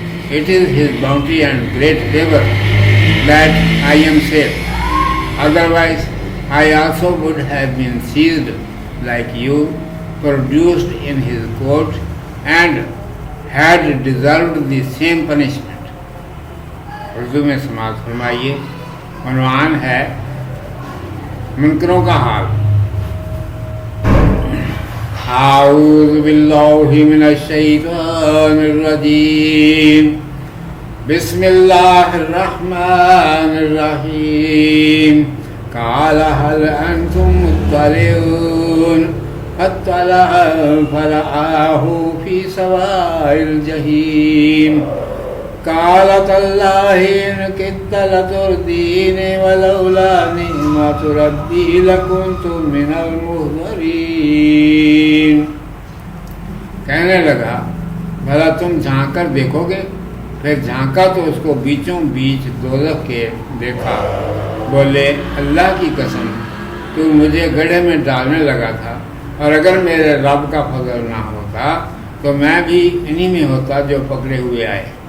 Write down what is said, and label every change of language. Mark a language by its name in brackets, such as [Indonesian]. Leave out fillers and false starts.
[English] It is his bounty and great favor that I am safe. Otherwise, I also would have been seized like you, produced in his court, and had deserved the same punishment. [Urdu] Urdu में समाज फरमाइए। उन्वान है मुनकरों का हाल। [Arabic] आऊज़ु बिल्लाहि मिनश शैतानिर रजीम। बिस्मिल्लाहिर रहमानिर रहीम। قال هل أنتم مطلعون فاطلع فرآه في سواء الجحيم قال تالله إن كدت لتردين ولولا نعمة ربي لكنت من المحضرين. [Urdu] کہنے لگا بھلا تم جھانک کر دیکھوگے؟ پھر جھانکا تو اس کو بیچوں بیچ دوزخ کے دیکھا. بولے اللہ کی قسم تو مجھے گڑھے میں ڈالنے لگا تھا، اور اگر میرے رب کا فضل نہ ہوتا تو میں بھی انہی میں ہوتا جو پکڑے ہوئے آئے.